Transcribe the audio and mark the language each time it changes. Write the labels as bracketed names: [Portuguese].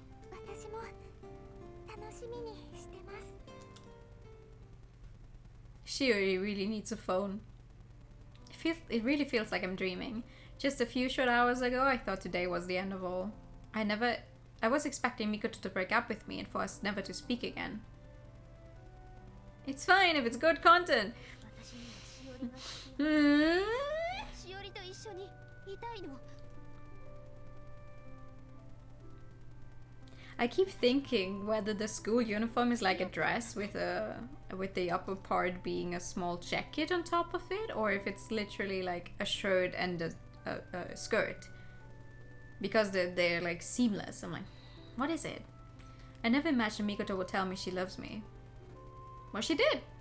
[Japanese] 私も楽しみにしてます。 [English] She really needs a phone. It really feels like I'm dreaming. Just a few short hours ago, I thought today was the end of all. I was expecting Mikoto to break up with me and for us never to speak again. It's fine if it's good content. [Japanese] 私にはしおりが好き。 Hmm? しおりと一緒にいたいの。 [English] I keep thinking whether the school uniform is like a dress with the upper part being a small jacket on top of it, or if it's literally like a shirt and a skirt. Because they're like seamless. I'm like, what is it? I never imagined Mikoto would tell me she loves me. Well, she did.